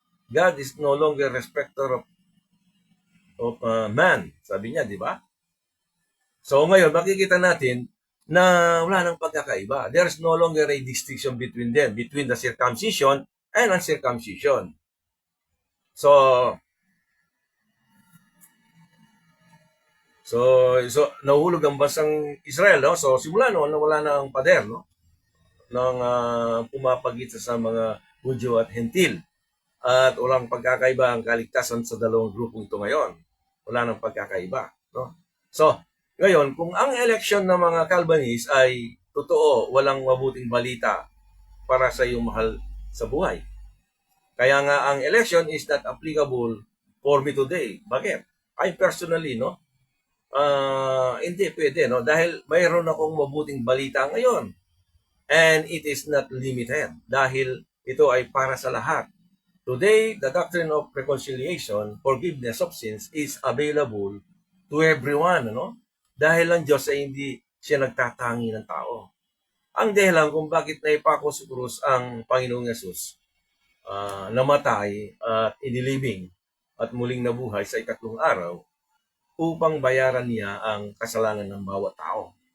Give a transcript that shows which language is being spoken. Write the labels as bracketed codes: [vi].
[en] God is no longer respecter of man, [tl] sabi niya, di ba? So ngayon, makikita natin na wala nang pagkakaiba. [en] There's no longer a distinction between them, between the circumcision and uncircumcision. [tl] So nahulog ang bansang Israel, no? So simula noon wala na ang pader, no? Nang pumapagita sa mga Hudyo at Hentil. At walang pagkakaiba ang kaligtasan sa dalawang grupong ito ngayon. Wala nang pagkakaiba, no? So, ngayon, kung ang election ng mga Calvinist ay totoo, walang mabuting balita para sa iyong mahal sa buhay. Kaya nga ang election [en] is not applicable for me today. [tl] Bakit? [en] I personally, [tl] no? Hindi pwede, no? Dahil mayroon akong mabuting balita ngayon. [en] And it is not limited. [tl] Dahil ito ay para sa lahat. [en] Today, the doctrine of reconciliation, forgiveness of sins, is available to everyone, no? [tl] Dahil ang Diyos ay hindi siya nagtatangi ng tao. Ang dahilan kung bakit naipako sa krus ang Panginoong Yesus, namatay at inilibing at muling nabuhay sa ikatlong araw, upang bayaran niya ang kasalanan ng bawat tao.